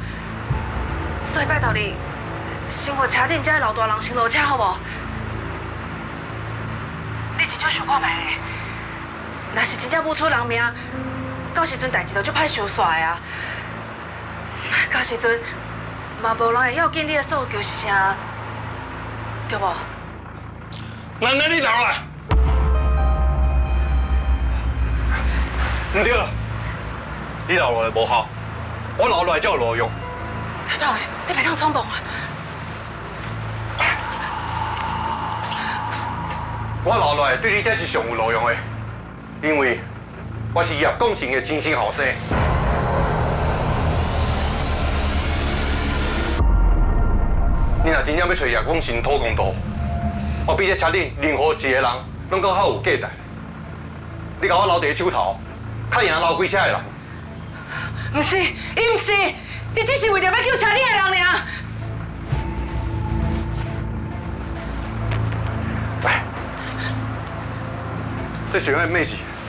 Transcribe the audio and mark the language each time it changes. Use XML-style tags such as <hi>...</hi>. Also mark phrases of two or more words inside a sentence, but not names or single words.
<nan>所以拜托你，先互车顶这老大人先落车好无？你真正想看卖咧？若是真正无出人命，到时阵代志就足歹收煞的啊！到时阵嘛无人会要紧你的诉求是啥，对无？奶奶，你留来。唔对，你留落来无效，我留落来才有路用。太头的，你别当冲动啊！我留落来对你才是上有路用的，因为我是叶公成的亲生后生。你若真正要找叶公成讨公道，我比这车顶任何一个人拢更较有价值。你甲我留伫手头，较赢留几车的人。不是，伊不是，伊只是为着要救车顶的人尔。来，这学院妹子，</nan>